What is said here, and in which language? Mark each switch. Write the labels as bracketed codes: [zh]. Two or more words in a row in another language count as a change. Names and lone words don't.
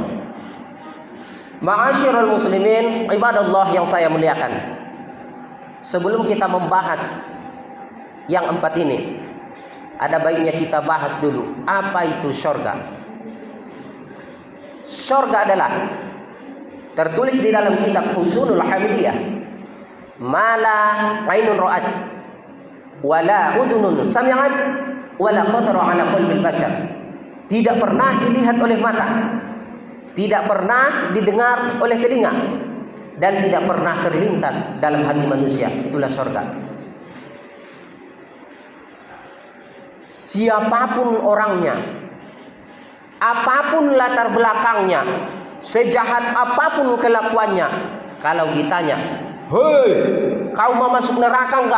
[ar] معاشر المسلمين عباد الله [id] yang saya muliakan. Sebelum kita membahas yang 4 ini, ada baiknya kita bahas dulu apa itu syurga. Syurga adalah tertulis di dalam kitab Husunul Hamidiyah, [ar] ما لا عين رأت ولا أذن سمعت ولا خطر على قلب بشر. [id] Tidak pernah dilihat oleh mata, tidak pernah didengar oleh telinga, dan tidak pernah terlintas dalam hati manusia. Itulah syurga. Siapapun orangnya, apapun latar belakangnya, sejahat apapun kelakuannya, Kalau ditanya, "Hei, kau mau masuk neraka enggak?"